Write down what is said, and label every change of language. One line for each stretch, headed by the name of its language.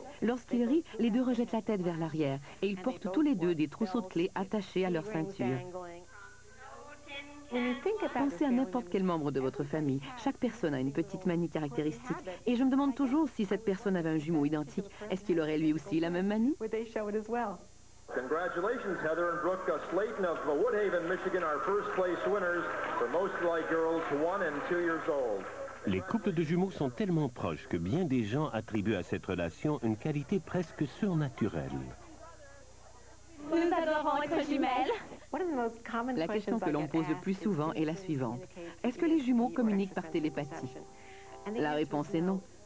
French: Lorsqu'ils rient, les 2 rejettent la tête vers l'arrière et ils portent tous les 2 des trousseaux de clés attachés à leur ceinture. Pensez à n'importe quel membre de votre famille. Chaque personne a une petite manie caractéristique. Et je me demande toujours si cette personne avait un jumeau identique. Est-ce qu'il aurait lui aussi la même manie?
English: Congratulations, Heather and Brooke Slayton of Woodhaven, Michigan, our first place winners for most like girls 1 and 2 years old.
French: Les couples de jumeaux sont tellement proches que bien des gens attribuent à cette relation une qualité presque surnaturelle. Nous adorons être jumelles. La question que l'on pose le plus souvent est la suivante. Est-ce que les jumeaux communiquent par télépathie? La réponse est non.